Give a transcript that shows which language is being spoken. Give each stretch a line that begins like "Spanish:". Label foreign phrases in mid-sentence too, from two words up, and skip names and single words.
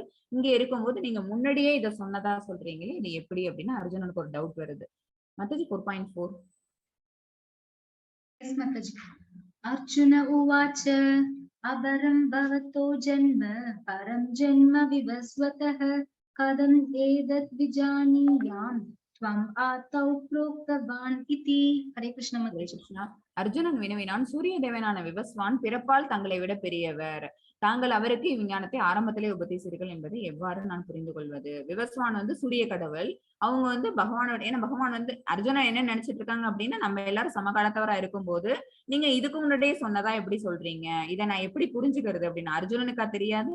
Tamil: இங்க இருக்கும்போது நீங்க முன்னாடியே இதை சொன்னதா சொல்றீங்களே, இது எப்படி அப்படின்னு அர்ஜுனனுக்கு ஒரு டவுட் வருது. மத்தது 4.4.
Sanskrit: अर्जुन उवाच अपरं भवतो जन्म परं जन्म विवस्वतः कथम् एतद् विजानीयां त्वम् आतौ प्रोक्तवान् इति.
Tamil: ஹரே கிருஷ்ணா. அர்ஜுனன் வினவினான், சூரிய தேவனான விவஸ்வான் பிறப்பால் தங்களை விட பெரியவர். தாங்கள் அவருக்கு இவ்விஞ்ஞானத்தை ஆரம்பத்திலே உபதேசிர்கள் என்பதை எவ்வாறு நான் புரிந்து கொள்வது. விவஸ்வான் வந்து சூரிய கடவுள், அவங்க வந்து பகவானோட, ஏன்னா பகவான் வந்து அர்ஜுனன் என்ன நினைச்சிட்டு இருக்காங்க அப்படின்னா நம்ம எல்லாரும் சமகாலத்தவரா இருக்கும் போது நீங்க இதுக்கு முன்னாடியே சொன்னதா எப்படி சொல்றீங்க, இதை நான் எப்படி புரிஞ்சுக்கிறது அப்படின்னு அர்ஜுனனுக்கா தெரியாது.